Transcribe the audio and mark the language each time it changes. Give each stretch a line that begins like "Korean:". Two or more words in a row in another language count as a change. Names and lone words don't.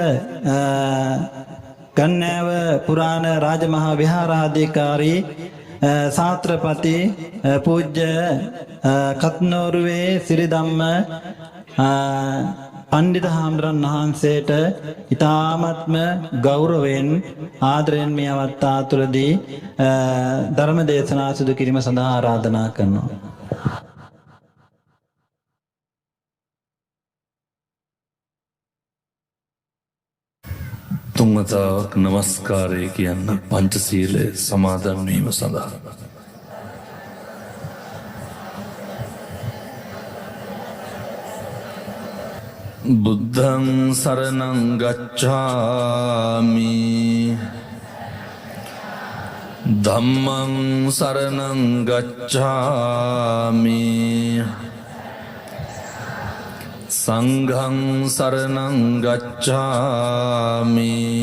Sinhala: ගන්නෑව පුරාණ රාජමහා විහාරාධිකාරී ශාස්ත්‍රපති පූජ්‍ය කත්නෝරුවේ සිරිධම්ම පණ්ඩිත හාමුදුරන් වහන්සේට ඊ타ත්ම ගෞරවයෙන් ආදරයෙන් මේ අවස්ථාව තුළදී ධර්ම දේශනා සිදු කිරීම සඳහා ආරාධනා කරනවා. තුන්වතාවක් නමස්කාරය කියන්න පංචශීලය සමාදන් වීම සඳහා.
Pali: බුද්ධං සරණං ගච්ඡාමි ධම්මං සරණං ගච්ඡාමි සංඝං සරණං ගච්ඡාමි